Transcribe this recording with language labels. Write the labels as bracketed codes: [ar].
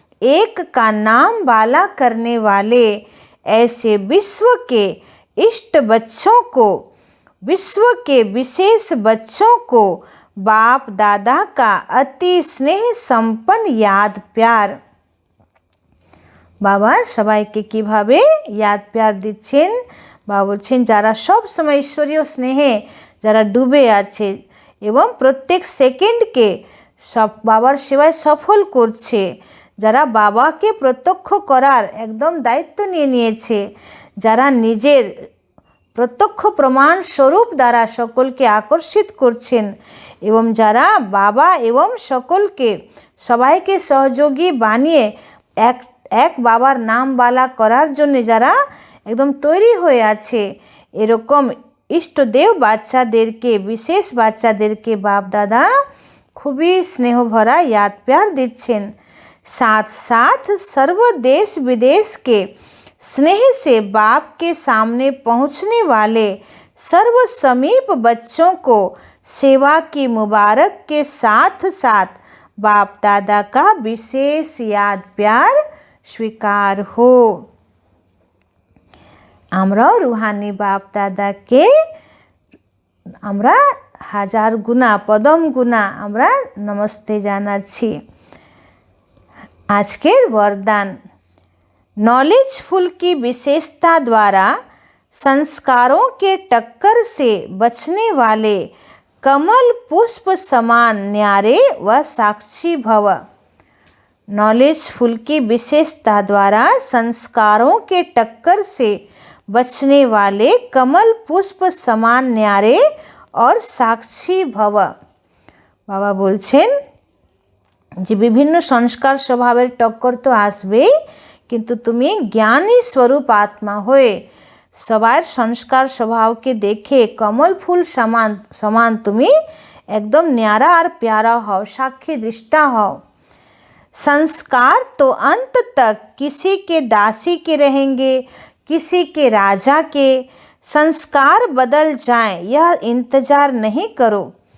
[hi] एक का नाम बाला करने वाले ऐसे विश्व के इष्ट बच्चों को, विश्व के विशेष बच्चों को बाप दादा का अति स्नेह संपन्न याद प्यार। [bn] বাবা সবাইকে কিভাবে ইয়াদ প্যার দিচ্ছেন। বাবা বলছেন যারা সব সময় ঈশ্বরীয় স্নেহে যারা ডুবে আছে এবং প্রত্যেক সেকেন্ডকে সব বাবার সেবায় সফল করছে, যারা বাবাকে প্রত্যক্ষ করার একদম দায়িত্ব নিয়ে নিয়েছে, যারা নিজের প্রত্যক্ষ প্রমাণ স্বরূপ দ্বারা সকলকে আকর্ষিত করছেন এবং যারা বাবা এবং সকলকে সবাইকে সহযোগী বানিয়ে এক বাবার নাম বালা করার জন্য যারা একদম তৈরি হয়ে আছে, এরকম ইষ্টদেব বাচ্চাদেরকে, বিশেষ বাচ্চাদেরকে বাপ দাদা খুবই স্নেহ ভরা [hi] याद प्यार [bn] দিচ্ছেন। [hi] साथ साथ सर्व देश विदेश के स्नेह से बाप के सामने पहुंचने वाले सर्व समीप बच्चों को सेवा की मुबारक के साथ साथ बाप दादा का विशेष याद प्यार स्वीकार हो। [bn] আমরাও রুহানি বাপ দাদাকে আমরা হাজার গুণা পদম গুণা আমরা নমস্তে জানাচ্ছি। আজকের [hi] वरदान, नॉलेजफुल की विशेषता द्वारा संस्कारों के टक्कर से बचने वाले कमल पुष्प समान न्यारे व साक्षी भव। नॉलेजफुल की विशेषता द्वारा संस्कारों के टक्कर से बचने वाले कमल पुष्प समान न्यारे और साक्षी भव। [bn] বাবা বলছেন যে বিভিন্ন সংস্কার স্বভাবের টক্কর তো আসবেই, কিন্তু তুমি জ্ঞানী স্বরূপ আত্মা হয়ে সবার সংস্কার স্বভাবকে দেখে কমল ফুল সমান সমান তুমি একদম ন্যারা আর প্যারা হও, সাক্ষী দৃষ্টা হও। [hi] संस्कार तो अंत तक किसी के दासी के रहेंगे, किसी के राजा के। संस्कार बदल जाएं यह इंतजार नहीं करो।